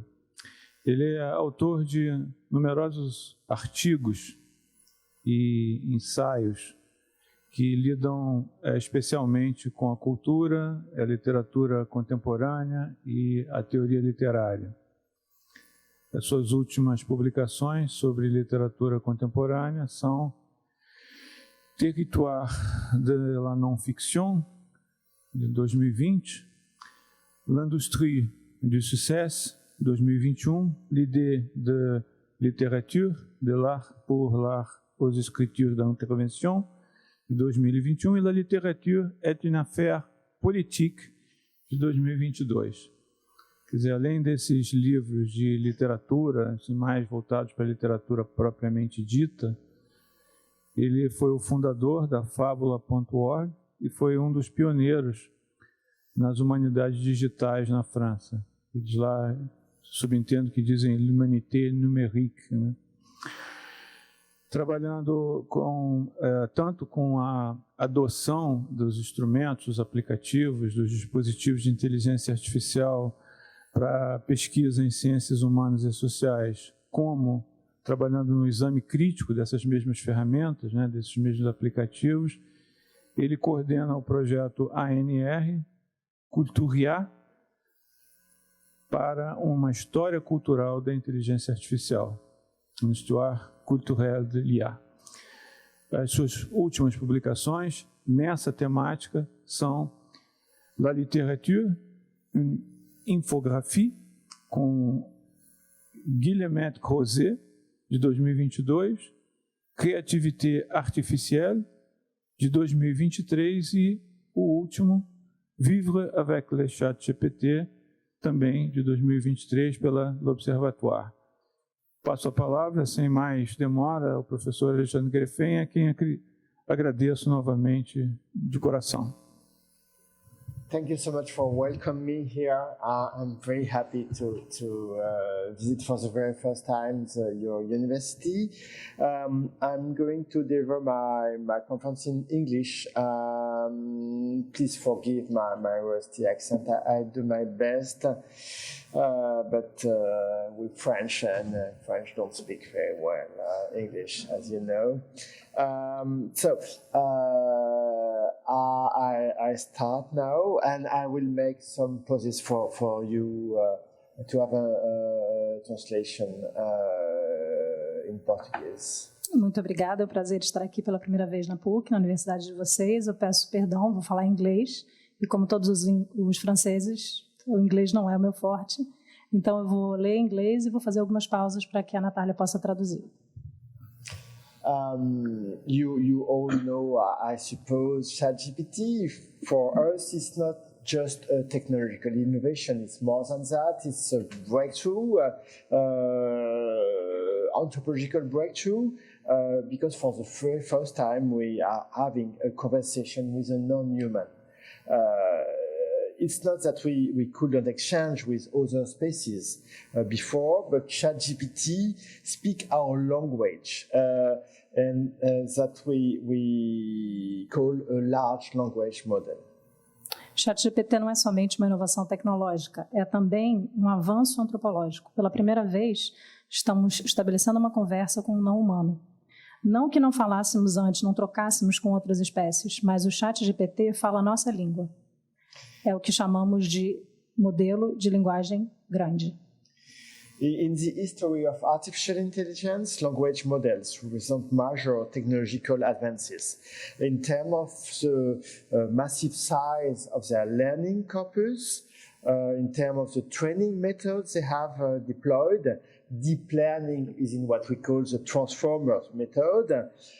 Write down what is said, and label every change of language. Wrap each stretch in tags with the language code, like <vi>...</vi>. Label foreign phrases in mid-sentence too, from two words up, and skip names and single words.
<pt>Ele é autor de numerosos artigos e ensaios que lidam especialmente com a cultura, a literatura contemporânea e a teoria literária. As suas últimas publicações sobre literatura contemporânea são Territoire de la non-fiction, de 2020, L'industrie du succès, 2021, L'idée de littérature, de l'art pour l'art aux écritures d'intervention, de 2021, e La littérature est une affaire politique, de 2022. Quer dizer, além desses livros de literatura, assim, mais voltados para a literatura propriamente dita, ele foi o fundador da Fábula.org e foi um dos pioneiros nas humanidades digitais na França. Eles lá, subentendo que dizem</pt> <fr>l'humanité numérique,</fr> <pt>né? Trabalhando tanto com a adoção dos instrumentos, dos aplicativos, dos dispositivos de inteligência artificial para pesquisa em ciências humanas e sociais, como trabalhando no exame crítico dessas mesmas ferramentas, né, desses mesmos aplicativos. Ele coordena o projeto ANR, Culturia, para uma história cultural da inteligência artificial, uma</pt> <fr>histoire culturelle de l'IA.</fr> <pt>As suas últimas publicações nessa temática são La littérature, une infographie, com Guillemette Crozet, de 2022, Créativité artificielle, de 2023, e o último, Vivre avec le ChatGPT, também de 2023, pela L'Observatoire. Passo a palavra, sem mais demora, ao professor Alexandre Greffin, a quem agradeço novamente de coração.</pt> <en>Thank you so much for welcoming me here. I'm very happy to visit for the very first time your university. I'm going to deliver my conference in English. Please forgive my rusty accent. I do my best, but with French, and French don't speak very well English, as you know. I start now, and I will make some pauses for you to have a translation in Portuguese.</en> <pt>Muito obrigada, é um prazer estar aqui pela primeira vez na PUC, na universidade de vocês. Eu peço perdão, vou falar inglês, e como todos os franceses, o inglês não é o meu forte, então eu vou ler em inglês e vou fazer algumas pausas para que a Natália possa traduzir.</pt> <en>You all know, I suppose, ChatGPT. For us, it's not just a technological innovation. It's more than that. It's a breakthrough, anthropological breakthrough, because for the very first time we are having a conversation with a non-human. It's not that we couldn't exchange with other species before, but ChatGPT speaks our language, and that we call a large language model.</en> <pt>ChatGPT não é somente uma inovação tecnológica, é também um avanço antropológico. Pela primeira vez, estamos estabelecendo uma conversa com um não-humano. Não que não falássemos antes, não trocássemos com outras espécies, mas o ChatGPT fala a nossa língua. É o que chamamos de modelo de linguagem grande.</pt> <en>In the history of artificial intelligence, language models represent major technological advances. In terms of the massive size of their learning corpus, in terms of the training methods they have deployed, deep learning is in what we call the transformer method.</en>